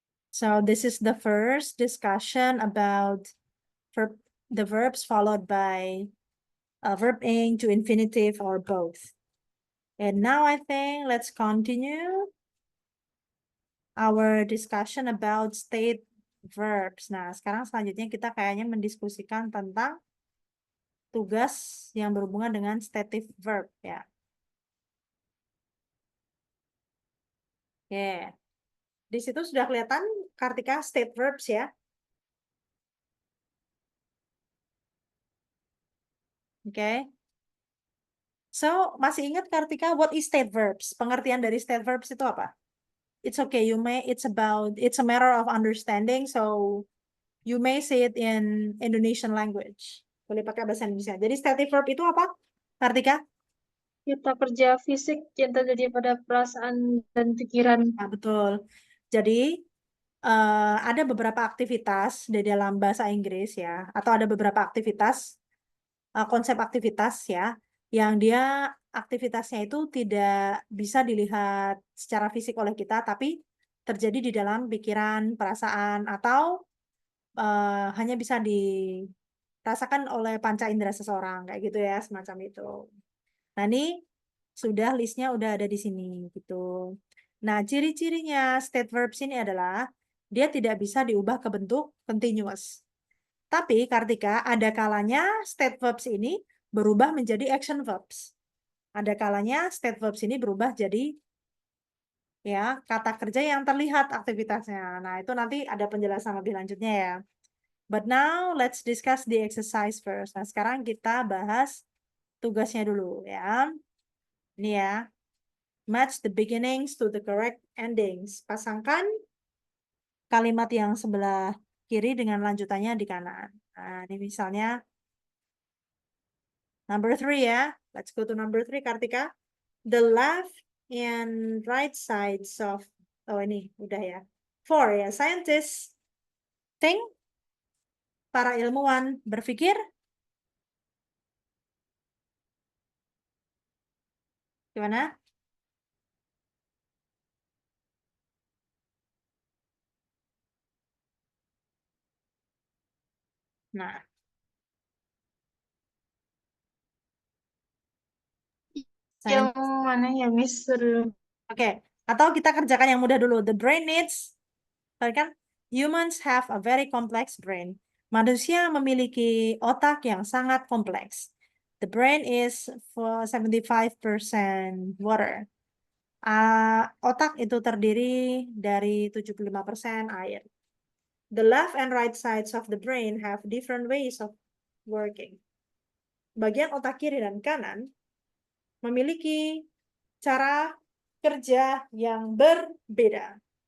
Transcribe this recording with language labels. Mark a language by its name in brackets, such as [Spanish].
[English] So this is the first discussion about the verbs followed by a verb ing to infinitive or both. And now I think let's continue our discussion about state verbs. [Indonesian] Nah, sekarang selanjutnya kita kayaknya mendiskusikan tentang tugas yang berhubungan dengan stative verb ya. Oke. Di situ sudah kelihatan Kartika state verbs ya. [English] Oke. So, [Indonesian] masih ingat [English] Kartika what is state verbs? [Indonesian] Pengertian dari state verbs itu apa? [English] It's okay, it's a matter of understanding, so you may say it in Indonesian language. [Indonesian] Boleh pakai bahasa Indonesia. Jadi stative verb itu apa, Kartika? Kita kerja fisik yang terjadi pada perasaan dan pikiran. Nah, betul. Jadi ada beberapa aktivitas di dalam bahasa Inggris ya, atau ada beberapa aktivitas, konsep aktivitas ya, yang dia aktivitasnya itu tidak bisa dilihat secara fisik oleh kita, tapi terjadi di dalam pikiran, perasaan, atau hanya bisa dirasakan oleh panca indera seseorang, kayak gitu ya, semacam itu. Nah, ini sudah listnya udah ada di sini gitu. Nah, ciri-cirinya state verbs ini adalah dia tidak bisa diubah ke bentuk continuous. Tapi Kartika, ada kalanya state verbs ini berubah menjadi action verbs. Ada kalanya state verbs ini berubah jadi ya kata kerja yang terlihat aktivitasnya. Nah, itu nanti ada penjelasan lebih lanjutnya ya. [English] But now let's discuss the exercise first. [Indonesian] Nah, sekarang kita bahas tugasnya dulu ya. Ini ya. [English] Match the beginnings to the correct endings. [Indonesian] Pasangkan kalimat yang sebelah kiri dengan lanjutannya di kanan. Nah, ini misalnya number 3 ya. [English] Let's go to number 3, Kartika. The left and right sides of, [Indonesian] oh ini udah ya. 4 ya. [English] Scientists think, [Indonesian] para ilmuwan berpikir. Gimana? Nah, Yang [English] scientists. [Indonesian] mana ya, Miss? Oke, atau kita kerjakan yang mudah dulu. [English] The brain needs, kan? Humans have a very complex brain. [Indonesian] Manusia memiliki otak yang sangat kompleks. [English] The brain is for 75% water. [Indonesian] Otak itu terdiri dari 75% air. [English] The left and right sides of the brain have different ways of working. [Indonesian] Bagian otak kiri dan kanan memiliki cara kerja yang berbeda.